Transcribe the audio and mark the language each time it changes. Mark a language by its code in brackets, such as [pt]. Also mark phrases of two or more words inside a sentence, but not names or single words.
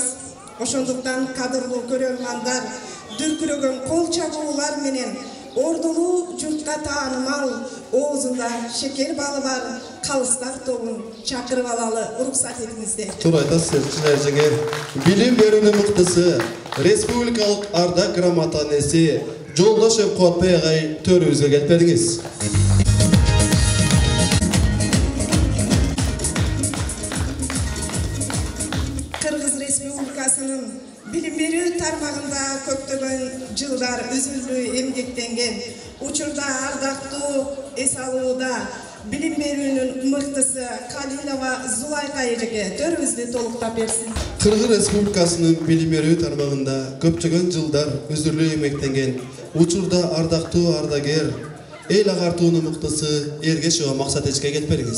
[ky] Ошондуктан кадырлуу көрөрмандар, дүркүрөгөн кол чабуулар менен ордулуу журтка таанымал, оозунда шекер балы бар калыстар тобун чакырып алалы уруксат этиңиздер. Туура айтасыз, Шаир жеңе. Билим берүүнүн мыктысы, республикалык ардак грамотанеси Жолдошев Куатбай агай төрүбүзгө келип бериңиz. Bilim berүү тармагында көптөгөн жылдар үзүлүү эмгектенген, учурда ардактуу эс алууда билим берүүнүн мыктысы Калилова Зулайка эжеке төрүбүздү толуктап берсин. Кыргыз Республикасынын билим берүү тармагында көптөгөн жылдар үзүлүү эмгектенген, учурда ардактуу ардагер, эл агартуунун мыктысы Эргешова Максат эжеке келип бериңиз.